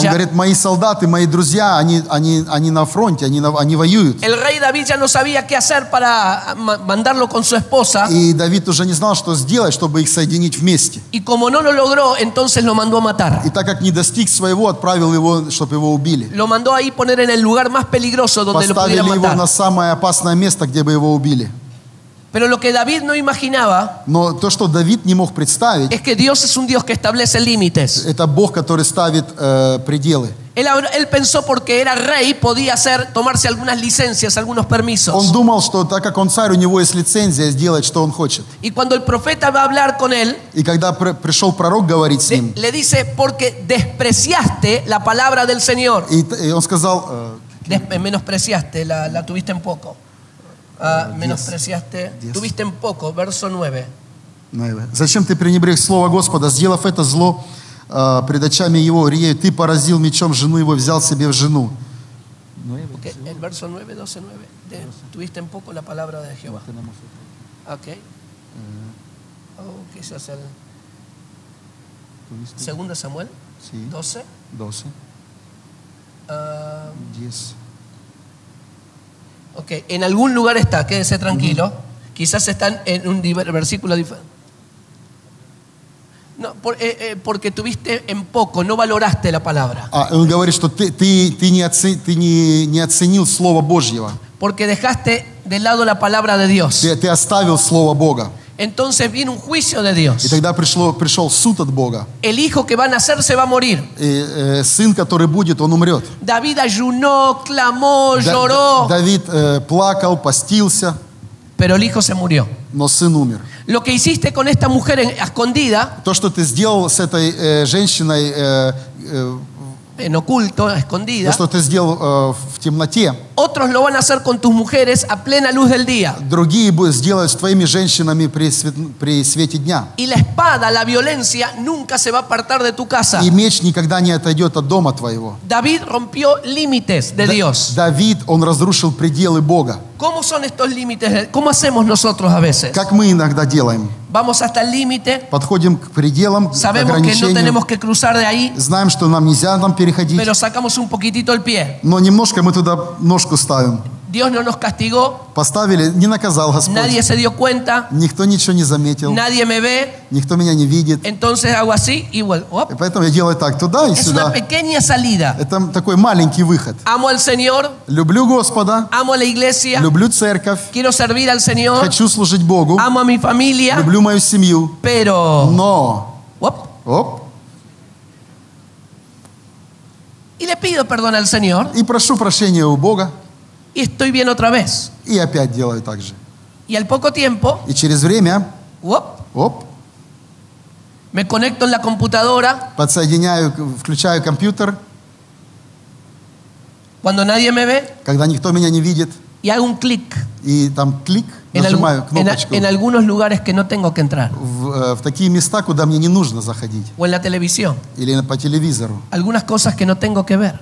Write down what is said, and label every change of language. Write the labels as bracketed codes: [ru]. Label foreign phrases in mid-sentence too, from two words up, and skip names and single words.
[ru] Он говорит: мои солдаты, мои друзья, они на фронте, они воюют. [es] El rey David ya no sabía qué hacer para mandarlo con su esposa. [ru] И Давид уже не знал, что сделать, чтобы их соединить вместе. [es] Y como no lo logró, entonces lo mandó a matar. [ru] И так как не достиг своего, отправил его, чтобы его убили. [es] Lo mandó ahí poner en el lugar más peligroso donde lo pudieran [ru] Поставили его [es] matar. [ru] на самое опасное место, где бы его убили. [es] Pero lo que David no imaginaba [ru] Но то, что Давид не мог представить, [es] es que Dios es un Dios que establece límites. [ru] это Бог, который ставит пределы. [es] Él pensó porque era rey podía tomarse algunas licencias, algunos permisos. [ru] Он думал, что так как он царь, у него есть лицензия сделать, что он хочет. [es] Y cuando el profeta va a hablar con él, [ru] И когда пришел пророк говорить с ним, [es] le dice: porque despreciaste la palabra del Señor. [ru] и он сказал, [es] menospreciaste, la tuviste en poco. Menospreciaste, tuviste en poco, verso 9. [ru] зачем ты пренебрег слово Господа, сделав это зло пред очами его, Рие, ты поразил мечом жену его, взял себе в жену. [es] Okay, el verso 9, 12, 9. Tuviste en poco la palabra de Jehová. Ok. Quizás el 2 Samuel 12. 12. 10. Ok, en algún lugar está, quédese tranquilo. Quizás están en un versículo diferente. No, porque tuviste en poco, no valoraste la palabra. [ru] Он говорит, что ты не оценил Слово Божьего. [es] Porque dejaste de lado la palabra de Dios. [ru] Ты оставил Слово Бога. [es] Entonces viene un juicio de Dios. [ru] И тогда пришел суд от Бога. [es] El hijo que va a nacer se va a morir. [ru] И сын, который будет, он умрет. [es] David ayunó, clamó, lloró. [ru] Давид плакал, постился. [es] Pero el hijo se murió. [ru] Но сын умер. [es] Lo que hiciste con esta mujer a escondida, [ru] То, что ты сделал с этой женщиной, [es] en oculto, a escondida, [ru] то, что ты сделал в темноте, [es] otros lo van a hacer con tus mujeres a plena luz del día. [ru] другие сделают с твоими женщинами при свете дня. [es] Y la espada, la violencia, nunca se va a apartar de tu casa. [ru] И меч никогда не отойдет от дома твоего. [es] David rompió límites de Dios. [ru] Давид, он разрушил пределы Бога. [es] ¿Cómo son estos límites? ¿Cómo hacemos nosotros a veces? [ru] Как мы иногда делаем? [es] Vamos hasta el límite, [ru] Подходим к пределам, к [es] sabemos que no [ru] ограничениям, [es] tenemos que cruzar de ahí, [ru] знаем, что нам нельзя там переходить, [es] pero sacamos un poquitito el pie. [ru] но немножко мы туда ножку ставим. [es] Dios no nos castigó, [ru] Поставили, не наказал Господь. [es] nadie se dio cuenta, [ru] Никто ничего не заметил, [es] nadie me ve, [ru] никто меня не видит. [es] entonces hago así y vuelvo. [ru] И поэтому я делаю так, туда и [es] Es una [ru] сюда. [es] pequeña salida. [ru] Это такой маленький выход. [es] Amo al Señor, [ru] Люблю Господа, [es] amo la iglesia, [ru] люблю церковь, [es] quiero servir al Señor, [ru] хочу служить Богу, [es] amo a mi familia, [ru] люблю мою семью, [es] pero... [ru] но... [es] Op, y le pido perdón al Señor [ru] И прошу прощения у Бога, [es] y estoy bien otra vez. [ru] и опять делаю так же. [es] Y al poco tiempo, [ru] И через время, [es] op, me conecto en la computadora [ru] подсоединяю, включаю компьютер, [es] cuando nadie me ve [ru] когда никто меня не видит, [es] y hago un clic [ru] и там клик, нажимаю кнопочку [es] en algunos lugares que no tengo que entrar. [ru] в такие места, куда мне не нужно заходить, [es] O en la televisión. [ru] или по телевизору. [es] Algunas cosas que no tengo que ver.